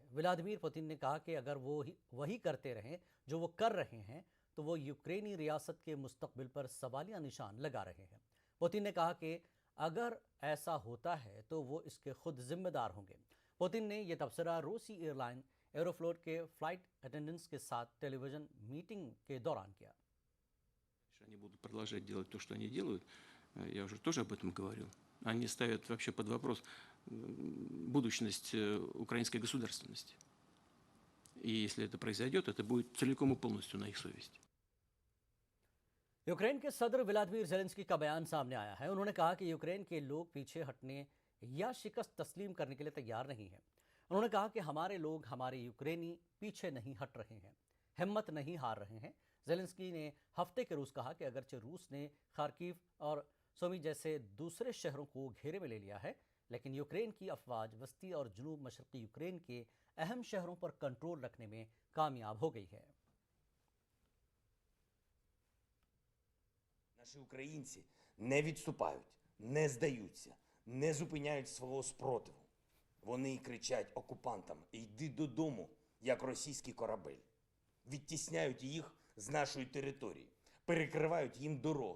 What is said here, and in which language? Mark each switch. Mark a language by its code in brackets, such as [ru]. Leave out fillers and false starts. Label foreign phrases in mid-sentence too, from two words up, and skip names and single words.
[ur] ولادیمیر پوتن نے کہا کہ اگر وہ وہی کرتے رہیں جو وہ کر رہے ہیں تو وہ یوکرینی ریاست کے مستقبل پر سوالیہ نشان لگا رہے ہیں. پوتن نے کہا کہ اگر ایسا ہوتا ہے تو وہ اس کے خود ذمہ دار ہوں گے. پوتن نے یہ تبصرہ روسی ایئرلائن ایروفلوٹ کے [en] flight attendants [ur] کے ساتھ [en] television meeting [ur] کے دوران کیا. [ru] Они будут продолжать делать то, что они делают. Я уже тоже об этом говорил. Они ставят вообще под вопрос будущность украинской государственности. И если это произойдет, это будет целиком и полностью на их совести. [ur] یوکرین کے صدر ولادیمیر زیلنسکی کا بیان سامنے آیا ہے. انہوں نے کہا کہ یوکرین کے لوگ پیچھے ہٹنے یا شکست تسلیم کرنے کے لیے تیار نہیں ہیں. انہوں نے کہا کہ ہمارے لوگ، ہمارے یوکرینی پیچھے نہیں ہٹ رہے ہیں، ہمت نہیں ہار رہے ہیں. زیلنسکی نے ہفتے کے روز کہا کہ اگرچہ روس نے خارکیف اور سومی جیسے دوسرے شہروں کو گھیرے میں لے لیا ہے، لیکن یوکرین کی افواج وسطی اور جنوب مشرقی یوکرین کے اہم شہروں پر کنٹرول رکھنے میں کامیاب ہو گئی ہے. [uk] Наші українці не відступають, не здаються, не зупиняють свого спротиву. Вони кричать окупантам: «Йди додому, як російський корабель». Відтісняють їх з нашої території, перекривають їм дороги.